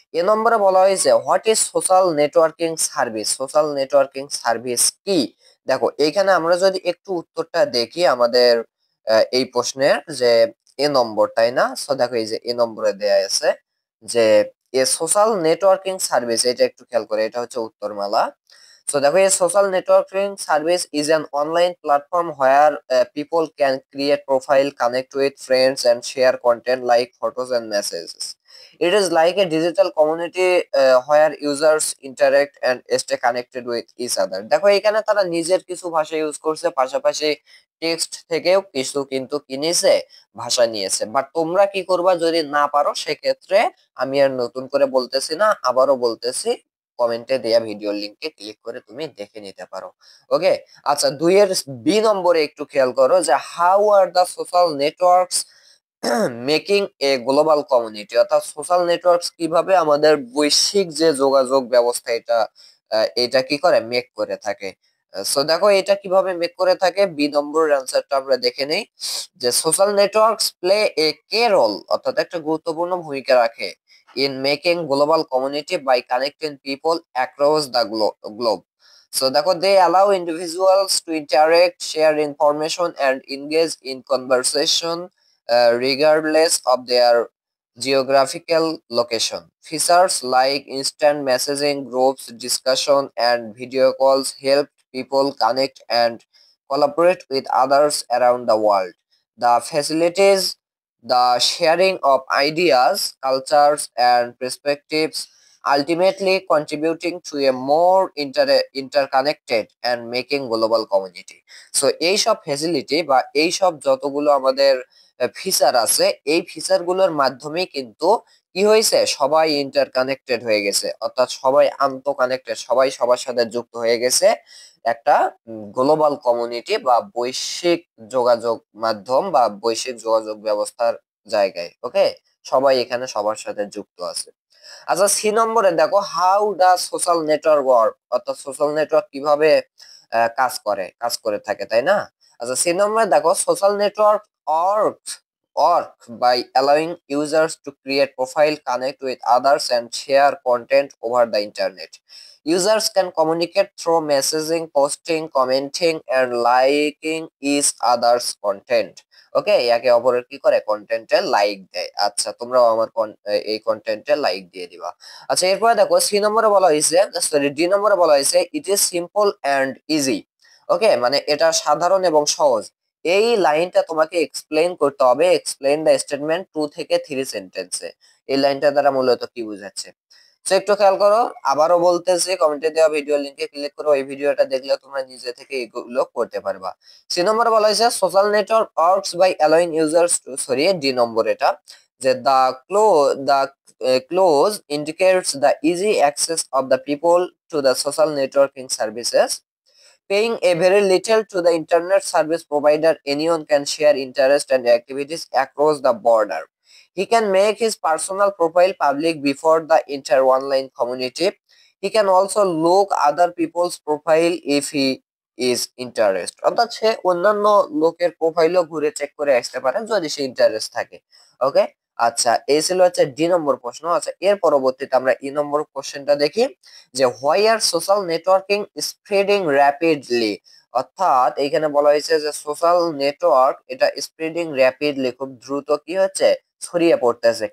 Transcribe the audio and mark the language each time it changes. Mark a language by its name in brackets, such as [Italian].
[Bangla] নম্বরে বলা হয়েছে [English] what is social networking service, [Bangla] social networking service কি। দেখো এইখানে আমরা যদি একটু উত্তরটা দেখি আমাদের এই প্রশ্নের যে নম্বর, তাই না? সো দেখো এই যে নম্বরে দেয়া আছে যে এ সোশ্যাল নেটওয়ার্কিং সার্ভিস, এটা একটু খেয়াল করে, এটা হচ্ছে উত্তরমালা। [English] So the way social networking service is an online platform where people can create profile, connect with friends, and share content like photos and messages. It is like a digital community where users interact and stay connected with each other. [Bangla] দেখো এখানে তারা নিজের কিছু ভাষা use করছে, পাশাপাশি text থেকেও কিছু কিন্তু কিনেছে, ভাষা নিয়েছে। বাট তোমরা কি করবা যদি না পারো সেক্ষেত্রে আমি আর নতুন করে বলতেছি না, আবারও বলতেছি কমেন্টে দেয়া ভিডিও লিংকে ক্লিক করে তুমি দেখে নিতে পারো। ওকে, আচ্ছা 2 এর বি নম্বরে একটু খেয়াল করো যে [English] how are the social networks making a global community, [Bangla] অর্থাৎ সোশ্যাল নেটওয়ার্কস কিভাবে আমাদের বৈশ্বিক যে যোগাযোগ ব্যবস্থা এটা কি করে মেক করে থাকে। সো দেখো এটা কিভাবে মেক করে থাকে, বি নম্বর অ্যান্সারটা আমরা দেখে নেই যে [English] social networks play a key role, [Bangla] অর্থাৎ একটা গুরুত্বপূর্ণ ভূমিকা রাখে [English] In making global community by connecting people across the globe. So দেখো they allow individuals to interact, share information and engage in conversation regardless of their geographical location. Features like instant messaging, groups, discussion, and video calls help people connect and collaborate with others around the world. The facilities the sharing of ideas, cultures, and perspectives, ultimately contributing to a more interconnected and making global community. [Bangla] So এইসব facility বা এইসব যতগুলো আমাদের feature আছে, এই feature গুলোর মাধ্যমে কিন্তু কি হয়েছে, সবাই ইন্টারকানেক্টেড হয়ে গেছে, অর্থাৎ সবাই আন্তঃকানেক্টেড, সবাই সবার সাথে যুক্ত হয়ে গেছে একটা গ্লোবাল কমিউনিটি বা বৈশ্বিক যোগাযোগ মাধ্যম বা বৈশ্বিক যোগাযোগ ব্যবস্থার জায়গায়। ওকে, সবাই এখানে সবার সাথে যুক্ত আছে। আচ্ছা, সি নম্বরে দেখো [English] how the social network work, [Bangla] অর্থাৎ সোশ্যাল নেটওয়ার্ক কিভাবে কাজ করে থাকে, তাই না? আচ্ছা, সি নম্বরে দেখো social network [English] work by allowing users to create profile, connect with others, and share content over the internet. Users can communicate through messaging, posting, commenting, and liking each other's content. [Bangla] ওকে, একে অপরের কি করে কন্টেন্টে like দেয়। আচ্ছা, তোমরাও আমার এই কন্টেন্টে লাইক দিয়ে দিবা। আচ্ছা, এরপরে দেখো সি নম্বরে বলা হয়েছে, সরি ডি নম্বরে বলা হয়েছে [English] It is simple and easy. [Bangla] ওকে, মানে এটা সাধারণ এবং সহজ। এই লাইনটা তোমাকে এক্সপ্লেইন করতে হবে, [English] explain the statement [Bangla] 2 থেকে 3 সেন্টেন্সে। এই লাইনটা দ্বারা মূলত কি বোঝাচ্ছে, তো একটু খেয়াল করো। আবারও বলতেছি, কমেন্টে দেওয়া ভিডিও লিংকে ক্লিক করো, এই ভিডিওটা দেখলে তোমরা নিজে থেকে এগুলো করতে পারবা। সি নম্বর বলা হয়েছে [English] social network works by allowing users to, [Bangla] sorry D নম্বর এটা, যে [English] The close indicates the easy access of the people to the social networking services. Paying a very little to the internet service provider, anyone can share interests and activities across the border. He can make his personal profile public before the entire online community. He can also look other people's profile if he is interested. [Bangla] অর্থাৎ সে অন্যান্য লোকের প্রোফাইলও ঘুরে check করে আসতে পারে যদি সে interest থাকে। ওকে, আচ্ছা, এই ছিল হচ্ছে ডি নম্বর প্রশ্ন। আচ্ছা, এর পরবর্তীতে আমরা ই নম্বর কোশ্চেনটা দেখি যে [English] why are social networking spreading rapidly, [Bangla] অর্থাৎ এইখানে বলা হয়েছে যে সোশ্যাল নেটওয়ার্ক এটা স্প্রেডিং র্যাপিডলি, খুব দ্রুত কি হচ্ছে, ছড়িয়ে পড়তেছে।